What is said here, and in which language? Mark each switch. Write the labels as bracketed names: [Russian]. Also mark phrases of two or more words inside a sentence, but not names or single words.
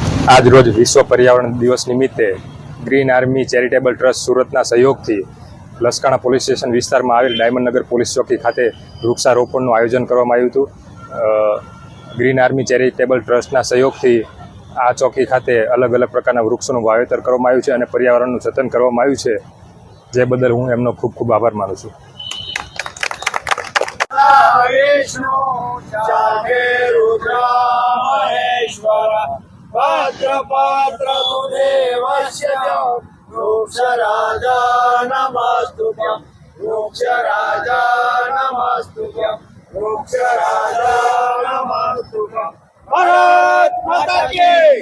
[Gujarati] આજ રોજ વિશ્વ પર્યાવરણ દિવસ નિમિત્તે ગ્રીન આર્મી ચેરિટેબલ ટ્રસ્ટ સુરતના સહયોગથી લસકાણા પોલીસ સ્ટેશન વિસ્તારમાં આવેલ ડાયમંડનગર પોલીસ ચોકી ખાતે વૃક્ષારોપણનું આયોજન કરવામાં આવ્યું હતું. ગ્રીન આર્મી ચેરિટેબલ ટ્રસ્ટના સહયોગથી આ ચોકી ખાતે અલગ અલગ પ્રકારના વૃક્ષોનું વાવેતર કરવામાં આવ્યું છે અને પર્યાવરણનું જતન કરવામાં આવ્યું છે, જે બદલ હું એમનો ખૂબ ખૂબ આભાર માનું છું. [Sanskrit] पात्र देवस्य वृक्ष राजा नमस्तुभ्यं वृक्ष राजा नमस्तुभ्यं वृक्ष राजा नमस्तुभ्यं [Hindi] भारत माता की